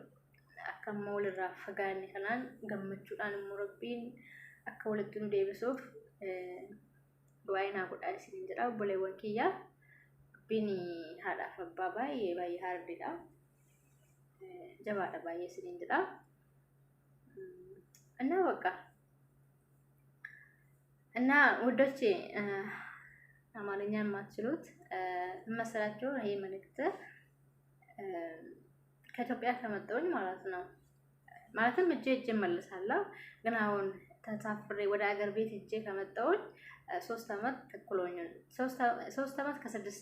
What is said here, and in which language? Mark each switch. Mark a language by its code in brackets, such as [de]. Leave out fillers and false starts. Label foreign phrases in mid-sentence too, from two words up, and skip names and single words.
[om] Akka ammoo walirraa fagaanne kanaan gammachuudhaan immoo rabbiin akka walitti nu deebisuuf du'aa naa godhaa isiniin jedha obboleewwan kiyyaa. Rabbiin haadhaaf abbaa baay'ee haardidha. Jabaadha baay'ee isiniin jedha. [am] እና ውዶቼ አማርኛ የማትችሉት መሰላችሁ ይሄ መልእክት ከኢትዮጵያ ከመጣሁኝ ማለት ነው። ማለትም እጄ እመለሳለሁ ግን አሁን ተሳፍሬ ወደ ሀገር ቤት እጄ ከመጣሁኝ 3 አመት ተኩሎኛል። 3 አመት ከ6